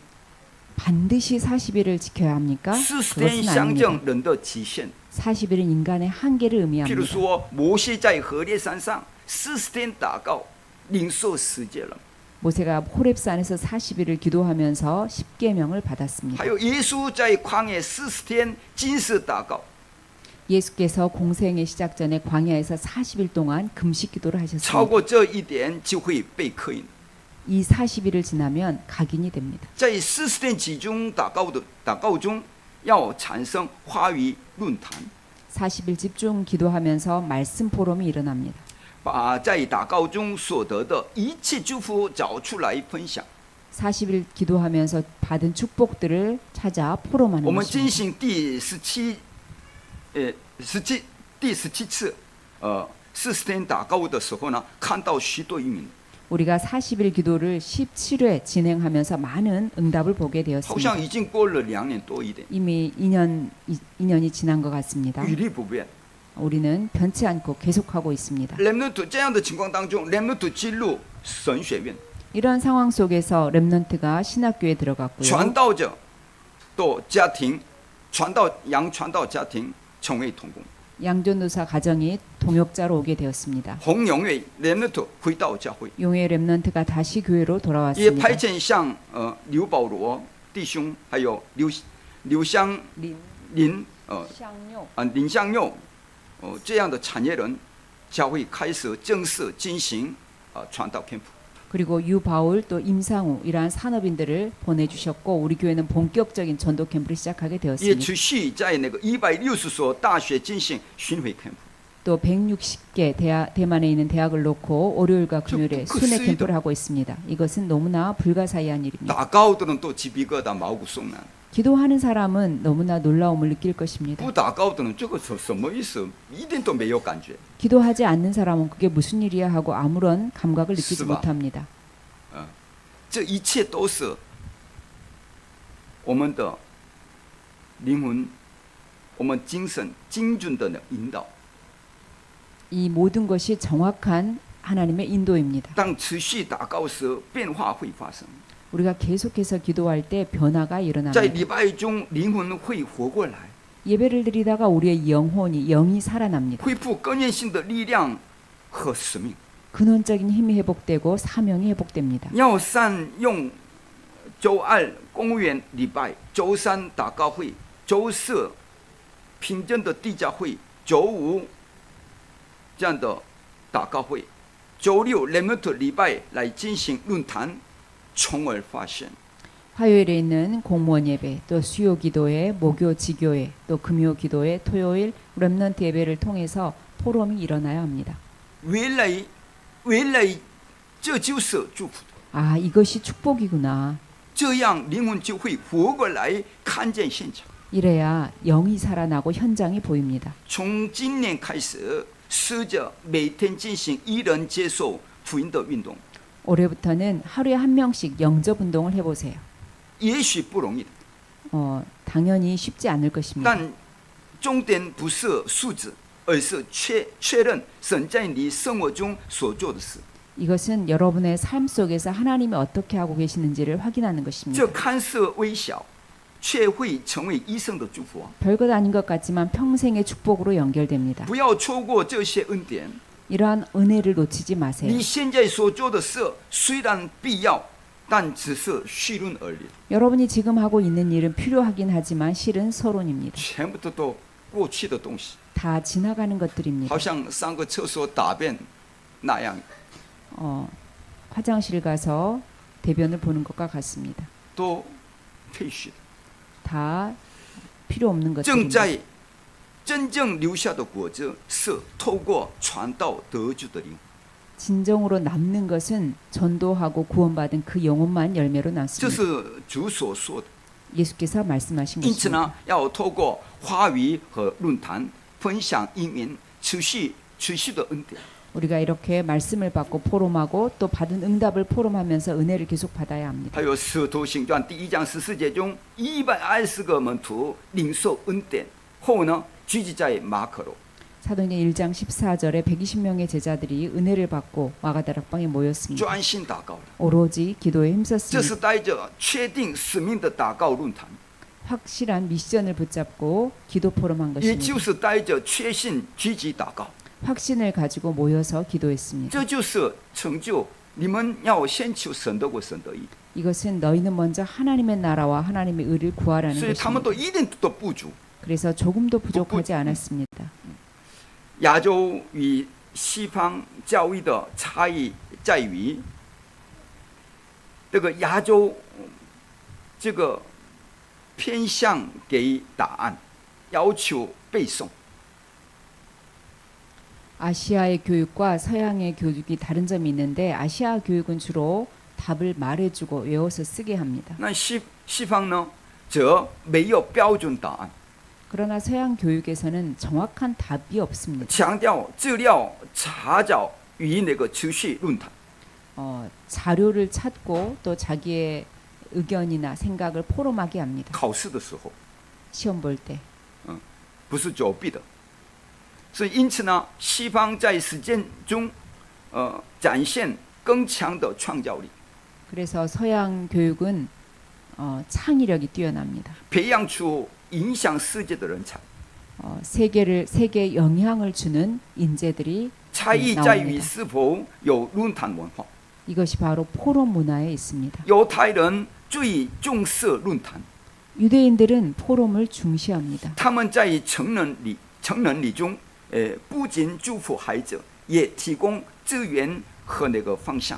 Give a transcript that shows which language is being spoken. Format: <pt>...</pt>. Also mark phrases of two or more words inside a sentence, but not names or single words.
<ko>반드시 40일을 지켜야 합니까?</ko> <zh>40 天</zh> <ko>그것은</ko> <zh>象</zh> <ko>아닙니다.</ko> <zh>征人的极限。</zh> <ko>40일은 인간의 한계를</ko> <zh>譬如</zh> <ko>의미합니다.</ko> <zh>说，摩西在何烈山上40天祷告，领受十诫了。</zh> <ko>모세가 호렙산에서 40일을 기도하면서 10계명을 받았습니다.</ko> <zh>还有耶稣在旷野40天禁食祷告，</zh> <ko>예수께서 공생의 시작 전에 광야에서 40일 동안 금식 기도를</ko> <zh>超</zh> <ko>하셨습니다.</ko> <zh>过这一点就会被刻印。</zh> <ko>이 40일을 지나면 각인이 됩니다.</ko> <zh>在40天集中祷告中，要产生话语论坛，</zh> <ko>40일 집중 기도하면서 말씀 포럼이 일어납니다.</ko> <zh>把在祷告中所得的一切祝福找出来分享。</zh> <ko>40일 기도하면서 받은 축복들을 찾아 포럼하는</ko> <zh>我们进</zh> <ko>것입니다.</ko> <zh>行第17次40天祷告的时候呢，看到许多应允，</zh> <ko>우리가 40일 기도를 17회 진행하면서 많은 응답을 보게</ko> <zh>好</zh> <ko>되었습니다.</ko> <zh>像已经过了2年多一点，</zh> <ko>이미 2년이 지난 것 같습니다.</ko> <zh>屡历不变。</zh> <ko>우리는 변치 않고 계속하고 있습니다.</ko> <zh>렘넌트 这样的情况当中，렘넌트进入神学院，</zh> <ko>이런 상황 속에서 렘넌트가 신학교에 들어갔고요.</ko> <zh>传道者到家庭，传道家庭成为同工。</zh> <ko>양전도사 가정이 동역자로 오게 되었습니다.</ko> <zh>红永伟 렘넌트回到教会，</zh> <ko>용의 렘넌트가 다시 교회로</ko> <zh>也</zh> <ko>돌아왔습니다.</ko> <zh>派遣像刘保罗弟兄，还有刘香林林相佑这样的产业人，教会开始正式进行传道 캠프。</zh> <ko>그리고 유바울 또 임상우 이러한 산업인들을 보내주셨고 우리 교회는 본격적인 전도 캠프를 시작하게</ko> <zh>也</zh> <ko>되었습니다.</ko> <zh>持续在那个160所大学进行巡回캠프。</zh> <ko>또 160개 대만에 있는 대학을 놓고 월요일과 금요일에 그 순회 수위도- 캠프를 하고 있습니다. 이것은 너무나 불가사의한 일입니다. 다가오들은 또 집이거다 마구 쏘난. 기도하는 사람은 너무나 놀라움을 느낄 것입니다.</ko> <zh>不祷告的人，这个是什么意思？一点都没有感觉。</zh> <ko>기도하지 않는 사람은 그게 무슨 일이야 하고 아무런 감각을 느끼지</ko> <zh>是吧？</zh> <ko>못합니다.</ko> <zh>这一切都是我们的灵魂、我们精神精准的引导。</zh> <ko>이 모든 것이 정확한 하나님의 인도입니다.</ko> <zh>当持续祷告时，变化会发生。</zh> <ko>우리가 계속해서 기도할 때 변화가</ko> <zh>在</zh> <ko>일어납니다.</ko> <zh>礼拜中，灵魂会活过来，</zh> <ko>예배를 드리다가 우리의 영이 살아납니다.</ko> <zh>恢复根源性的力量和使命。</zh> <ko>근원적인 힘이 회복되고 사명이 회복됩니다.</ko> <zh>要善用周二公务员礼拜，周三祷告会，周四平正的地教会，周五这样的祷告会，周六 Remnant 礼拜来进行论坛，从而发现</zh> <ko>화요일에 있는 공무원 예배, 또 수요 기도회, 목요 지교회, 또 금요 기도회, 토요일 렘넌트 예배를 통해서 포럼이 일어나야 합니다.</ko> <zh>原来这就是祝福的，</zh> <ko>아, 이것이 축복이구나.</ko> <zh>这样灵魂就会活过来，看见现场。</zh> <ko>이래야 영이 살아나고 현장이 보입니다.</ko> <zh>从今年开始，试着每天进行一人接受福音的运动，</zh> <ko>올해부터는 하루에 한 명씩 영접 운동을 해보세요.</ko> <zh>也许不容易的，</zh> <ko>당연히 쉽지 않을 것입니다.</ko> <zh>但重点不是数字，而是确认神在你生活中所做的事。</zh> <ko>이것은 여러분의 삶 속에서 하나님이 어떻게 하고 계시는지를 확인하는 것입니다.</ko> <zh>这看似微小，却会成为一生的祝福。</zh> <ko>별것 아닌 것 같지만 평생의 축복으로 연결됩니다.</ko> <zh>不要错过这些恩典。</zh> <ko>이러한 은혜를 놓치지 마세요.</ko> <zh>你现在所做的事虽然必要，但只是虚论而已，</zh> <ko>여러분이 지금 하고 있는 일은 필요하긴 하지만 실은 서론입니다.</ko> <zh>全部都过去的东西，</zh> <ko>다 지나가는 것들입니다.</ko> <zh>好像上个厕所大便那样，</zh> <ko>화장실 가서 대변을 보는 것과 같습니다.</ko> <zh>都废墟的。</zh> <ko>다 필요 없는</ko> <zh>正</zh> <ko>것들입니다.</ko> <zh>在真正留下的果子是透过传道得救的灵。</zh> <ko>진정으로 남는 것은 전도하고 구원받은 그 영혼만 열매로</ko> <zh>这</zh> <ko>남습니다.</ko> <zh>是主所说的。</zh> <ko>예수께서 말씀하신</ko> <zh>因此</zh> <ko>것입니다.</ko> <zh>呢，要透过话语和论坛分享应允，持续的恩典。</zh> <ko>우리가 이렇게 말씀을 받고 포럼하고 또 받은 응답을 포럼하면서 은혜를 계속 받아야 합니다.</ko> <zh>还有《使徒行传》第1章14节中，120个门徒领受恩典后呢，聚集在马可楼。</zh> <ko>사도행전 1장 14절에 120명의 제자들이 은혜를 받고 마가다락방에 모였습니다.</ko> <zh>专心祷告的，</zh> <ko>오로지 기도에</ko> <zh>这</zh> <ko>힘썼습니다.</ko> <zh>是带着确定使命的祷告论坛，</zh> <ko>확실한 미션을 붙잡고 기도 포럼한</ko> <zh>也</zh> <ko>것입니다.</ko> <zh>就是带着确信积极祷告。</zh> <ko>확신을 가지고 모여서 기도했습니다.</ko> <zh>这就是成就你们要先求神的国、神的义，</zh> <ko>이것은 너희는 먼저 하나님의 나라와 하나님의 의를 구하라는</ko> <zh>所以他们</zh> <ko>것입니다.</ko> <zh>都一点都不足。</zh> <ko>그래서 조금도 부족하지 않았습니다.</ko> <zh>亚洲与西方教育的差异在于，这个亚洲这个偏向给答案，要求背诵。</zh> <ko>아시아의 교육과 서양의 교육이 다른 점이 있는데 아시아 교육은 주로 답을 말해주고 외워서 쓰게 합니다.</ko> <zh>那西方呢，则没有标准答案，</zh> <ko>그러나 서양 교육에서는 정확한 답이 없습니다.</ko> <zh>强调资料查找与那个持续论坛。</zh> <ko>자료를 찾고 또 자기의 의견이나 생각을 포럼하게 합니다.</ko> <zh>考试的时候</zh> <ko>시험 볼 때.</ko> <zh>不是作弊的，所以因此呢，西方在实践中，展现更强的创造力，</zh> <ko>그래서 서양 교육은 창의력이 뛰어납니다.</ko> <zh>培养出影响世界的人才。</zh> <ko>세계에 영향을 주는 인재들이</ko> <zh>差异在于</zh> <ko>나옵니다.</ko> <zh>是否有论坛文化。</zh> <ko>이것이 바로 포럼 문화에 있습니다.</ko> <zh>犹太人最重视论坛，</zh> <ko>유대인들은 포럼을 중시합니다.</ko> <zh>他们在成人礼中，不仅祝福孩子，也提供资源和那个方向。</zh>